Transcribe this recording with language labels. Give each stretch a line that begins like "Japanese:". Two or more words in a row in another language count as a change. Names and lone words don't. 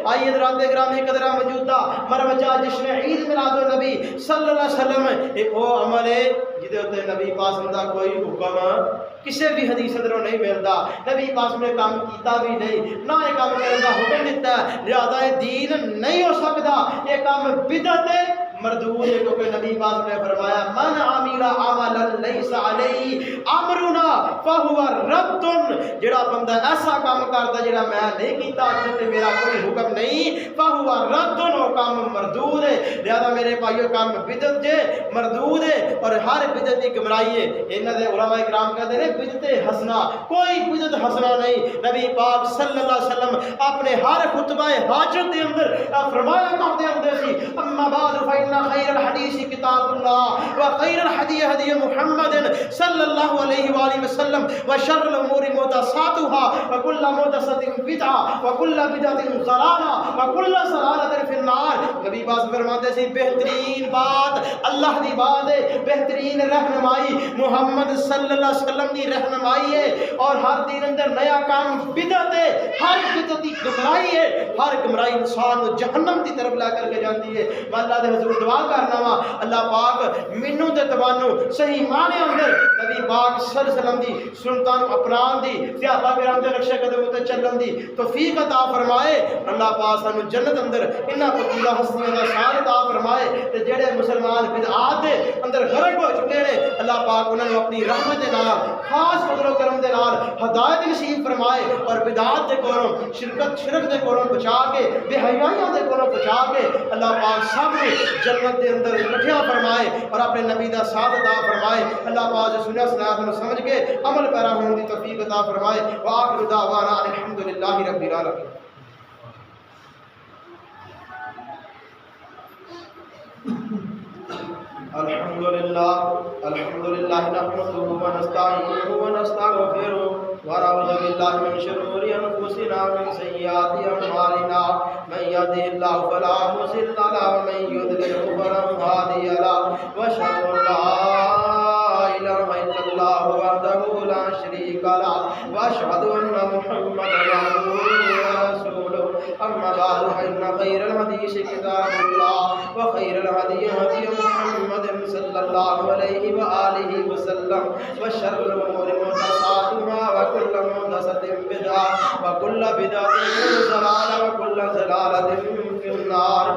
Urdu: آئیے حضرات گرامی قدرہ موجودہ مروجہ جشن عید میلاد النبی
Arabic: صلی اللہ علیہ وسلم
Urdu: ایک وہ عمل ہے جدے ہوتے نبی پاک دا کوئی حکم کسی بھی حدیث اندروں نہیں ملتا، نبی پاک نے کام کیتا بھی نہیں، نہ یہ کام کرنے کا حکم دیتا ہے، لہذا یہ دین نہیں ہو سکتا، یہ کام بدعت ہے، مردود ہے، کیونکہ نبی پاک نے فرمایا
Arabic: من عمل عملا لیس علیہ امرنا فہو رد۔
Punjabi: جڑا بندہ ایسا کام کرتا جڑا میں نہیں کیتا تے میرا کوئی حکم نہیں،
Arabic: فہو رد،
Punjabi: وہ کام مردود ہے۔
Urdu: لہذا میرے بھائیو کام بدعت جے، مردود ہے، اور ہر بدعت کی گمراہی ہے۔ انہاں دے علماء کرام کہتے ہیں بدعت حسنہ، کوئی بدعت حسنہ نہیں۔
Punjabi: نبی پاک صلی اللہ علیہ وسلم اپنے ہر خطبہ حاجت دے اندر فرمایا کرتے ہوندے سی
Arabic: اما بعد فإن خیر الحدیث کتاب اللہ وخیر الحدی ہدی محمد صلی اللہ علیہ وآلہ وسلم وشر الامور محدثاتها وکل محدثۃ بدعہ وکل بدعۃ ضلالہ وکل ضلالۃ فی النار۔
Urdu: نبی پاک فرماتے سی بہترین بات اللہ دی بات ہے، بہترین رہنمائی محمد
Arabic: صلی اللہ علیہ وسلم
Urdu: کی رہنمائی ہے، اور ہر دین اندر نیا کام بدعت ہے، ہر بدعت کی گمراہی ہے، ہر گمراہی انسان کو جہنم کی طرف لا کر کے جاتی ہے۔
Punjabi: میں اللہ دے حضور دعا کرنا وا اللہ پاک مینوں تے تبانو صحیح معنی اندر نبی پاک
Arabic: صلی اللہ علیہ وسلم
Punjabi: دی سنتاں نوں اپنان دی، صحابہ کرام دے نقشے قدم تے چلن دی توفیق عطا فرمائے۔ اللہ پاک سانو جنت اندر انہاں فضیلہ ہستیاں دا شان عطا فرمائے، تے جڑے مسلمان بدعات دے اندر غرق ہو چکے نے اللہ پاک انہاں نوں اپنی رحمت دے نال خاص
Arabic: فضل و کرم
Punjabi: دے نال ہدایت نصیب فرمائے، اور بدعات دے کولوں شرک دے کولوں بچا کے بے حیائیاں دے کولوں بچا کے اللہ پاک سب جنت دے اندر اکٹھا فرمائے اور اپنے نبی دا ساتھ عطا فرمائے۔ اللہ پاک جو سنیا سنات نو سمجھ کے عمل پیرا ہونے دی توفیق عطا فرمائے۔
Arabic: وآخر دعوانا الحمدللہ رب العالمین۔ الحمدللہ نحمده ونستعینه ونستغفره ونعوذ باللہ من شرور انفسنا ومن سیئات اعمالنا من یهده اللہ فلا مضل له ومن یضلل فلا هادی له واشهد ان لا الہ الا اللہ وحدہ لا شریک له واشهد ان محمدا محمدا عبده ورسوله أما بعد فإن خير الحديث كتاب الله وخير الهدي هدي محمد صلى الله عليه وآله وسلم وشر الأمور محدثاتها وكل محدثة بدعة وكل بدعة ضلالة وكل ضلالة في النار.